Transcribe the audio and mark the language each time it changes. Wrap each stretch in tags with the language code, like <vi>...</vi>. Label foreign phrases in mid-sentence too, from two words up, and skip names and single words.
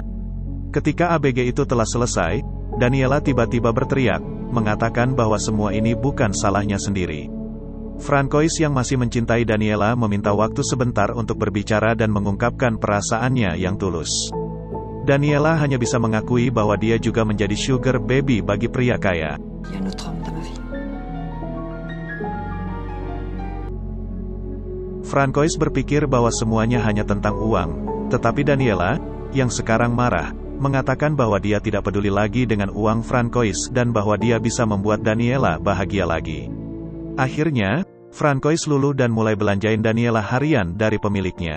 <id>Ketika ABG itu telah selesai, Daniela tiba-tiba berteriak, mengatakan bahwa semua ini bukan salahnya sendiri. Francois yang masih mencintai Daniela meminta waktu sebentar untuk berbicara dan mengungkapkan perasaannya yang tulus. Daniela hanya bisa mengakui bahwa dia juga menjadi sugar baby bagi pria kaya.</id> <fr>Il y a un autre homme dans ma vie.</fr> <id>Francois berpikir bahwa semuanya hanya tentang uang, tetapi Daniela, yang sekarang marah, mengatakan bahwa dia tidak peduli lagi dengan uang Francois dan bahwa dia bisa membuat Daniela bahagia lagi. Akhirnya, Francois luluh dan mulai belanjain Daniela harian dari pemiliknya.</id>